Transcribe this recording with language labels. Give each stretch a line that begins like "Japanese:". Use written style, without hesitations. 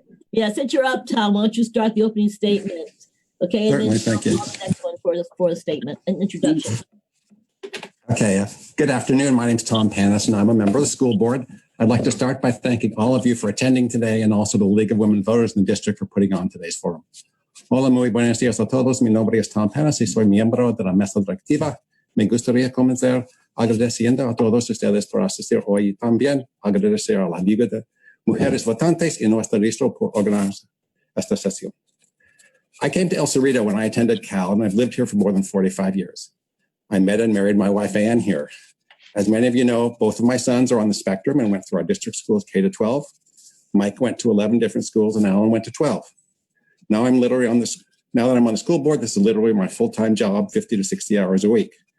English: Yeah, since you're up, Tom, why don't you start the opening statement? Okay. Certainly, thank you. The next one for a statement, an introduction. Okay. Good afternoon. My name is Tom Panis, and I'm a member of the school board. I'd like to start by thanking all of you for attending today, and also the League of Women Voters in the district for putting on today's forum.
Spanish: Hola, muy buenos días a todos. Mi nombre es Tom Panis y soy miembro de la mesa directiva. Me gustaría comenzar agradeciendo a todos ustedes por asistir hoy y también agradecer a la Liga de Mujeres Votantes y nuestro distro por organizar esta sesión.
English: I came to El Cerrito when I attended Cal, and I've lived here for more than 45 years. I met and married my wife, Ann, here. As many of you know, both of my sons are on the spectrum and went through our district schools K-12. Mike went to 11 different schools, and Alan went to 12. Now that I'm on the school board, this is literally my full-time job, 50 to 60 hours a week.